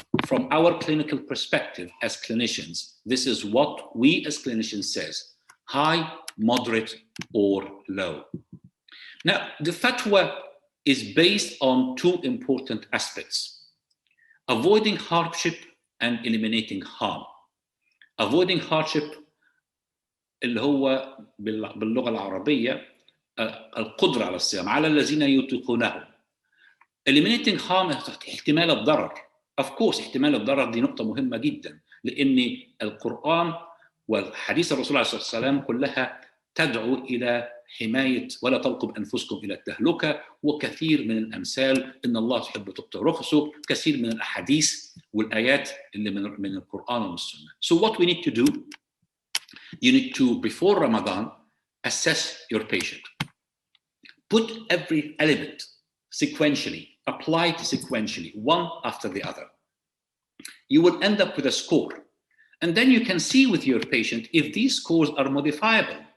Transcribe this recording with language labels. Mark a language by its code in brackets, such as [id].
[en] from our clinical perspective as clinicians, this is what we as clinicians says, high, moderate, or low. Now, the fatwa is based on two important aspects: avoiding hardship and eliminating harm. Avoiding hardship [ar] اللي هو باللغة العربية القدرة على الصيام على الذين يطيقونه. [en] Eliminating harm [ar] احتمال الضرر. [en] Of course [ar] احتمال الضرر دي نقطة مهمة جدا، لأن القرآن والحديث الرسول عليه الصلاة والسلام كلها تدعو إلى حماية ولا تلقوا بأنفسكم إلى التهلكة، وكثير من الأمثال إن الله يحب تقطع رخصه، كثير من الأحاديث والآيات اللي من القرآن والسنة. [en] So what we need to do, you need to, before Ramadan, assess your patient. Put every element sequentially, apply it sequentially, one after the other. You will end up with a score. And then you can see with your patient if these scores are modifiable.